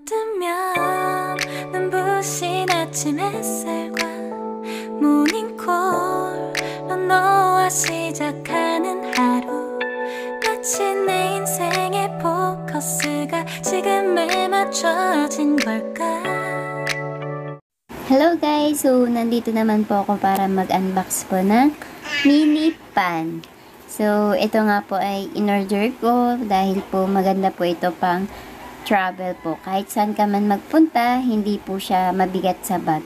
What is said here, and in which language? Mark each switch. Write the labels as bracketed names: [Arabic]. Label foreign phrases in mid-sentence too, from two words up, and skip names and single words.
[Korean] 일어나면 눈부신 아침 햇살과 모닝콜로 너와 시작하는 하루, 마치 내 인생의 포커스가 지금에 맞춰진 걸까. [English] Hello guys! [Filipino] So, nandito naman po ako para mag-unbox po ng [English] mini pan. [Filipino] So, ito nga po ay in-order ko dahil po maganda po ito pang travel po. Kahit saan ka man magpunta, hindi po siya mabigat sa bag.